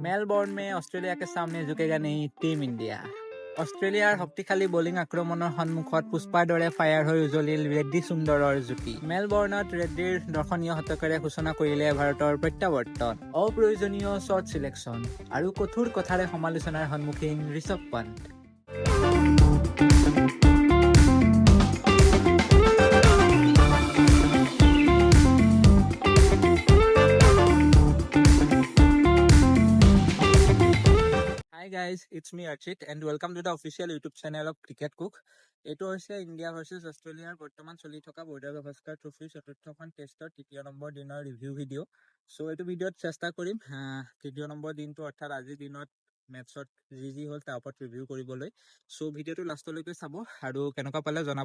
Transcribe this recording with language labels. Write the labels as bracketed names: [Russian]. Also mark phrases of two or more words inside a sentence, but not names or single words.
[Hindi] मेलबोर्न में ऑस्ट्रेलिया के सामने झुकेगा नहीं टीम इंडिया। [Assamese] অষ্ট্ৰেলিয়াৰ শক্তিশালী বলিং আক্ৰমণৰ সন্মুখত পুষ্পাৰ দৰে ফায়াৰ হৈ উজলিল ৰেড্ডী সুন্দৰৰ জুটি। মেলবৰ্ণত ৰেড্ডীৰ দৰ্শনীয় শতকেৰে সূচনা কৰিলে ভাৰতৰ প্ৰত্যাৱৰ্তন। অপ্ৰয়োজনীয় [English] shot selection [Assamese] আৰু কঠোৰ কথাৰে সমালোচনাৰ সন্মুখীন ঋষভ পন্ত। [English] Hi guys, it's me Archit and welcome to the official YouTube channel of Cricket Cook. [Assamese] এইটো হৈছে ইণ্ডিয়া ভাৰ্চেছ অষ্ট্ৰেলিয়াৰ বৰ্তমান চলি থকা বৰ্ডাৰ গাভাস্কাৰ ট্ৰফিৰ চতুৰ্থখন টেষ্টৰ তৃতীয় নম্বৰ দিনৰ [English] review video'. [Assamese] চ' এইটো ভিডিঅ'ত চেষ্টা কৰিম তৃতীয় নম্বৰ দিনটো অৰ্থাৎ আজিৰ দিনত মেটছত যি হ'ল তাৰ ওপৰত ৰিভিউ কৰিবলৈ। চ' ভিডিঅ'টো লাষ্টলৈকে চাব আৰু কেনেকুৱা পালে জনাব।